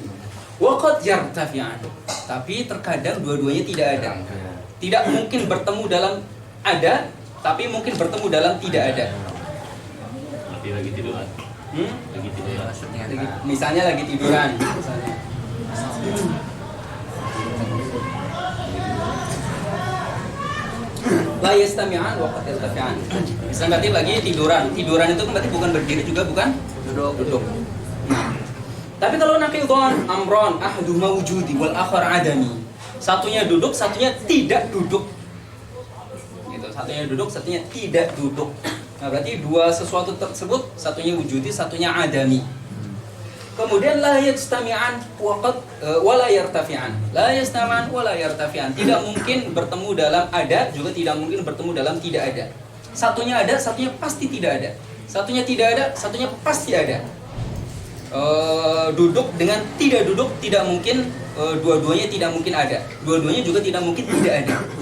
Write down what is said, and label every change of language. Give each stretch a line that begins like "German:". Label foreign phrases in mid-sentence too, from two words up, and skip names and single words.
Arabic: وقد يرتفعان.
Indonesian: Tapi terkadang dua-duanya tidak ada. Tidak mungkin bertemu dalam ada, tapi mungkin bertemu dalam tidak ada. Lagi tiduran. Lagi tiduran. Misalnya lagi tiduran. Misalnya.
Arabic: لا يجتمعان وقد يرتفعان.
Indonesian: Misalnya berarti lagi tiduran. Tiduran itu berarti bukan berdiri juga bukan duduk. Nah. Tapi kalau
Arabic: نقيضان أمران أحدهما وجودي والآخر عدمي.
Indonesian: Satunya duduk, satunya tidak duduk. Gitu, satunya duduk, satunya tidak duduk. Nah, berarti dua sesuatu tersebut satunya wujudi, satunya adami.
Arabic: Kemudian لا يجتمعان ولا يرتفعان. لا يجتمعان ولا يرتفعان.
Indonesian: Tidak mungkin bertemu dalam ada, juga tidak mungkin bertemu dalam tidak ada. Satunya ada, satunya pasti tidak ada. Satunya tidak ada, satunya pasti ada. Duduk dengan tidak duduk tidak mungkin, dua-duanya tidak mungkin ada. Dua-duanya juga tidak mungkin tidak ada.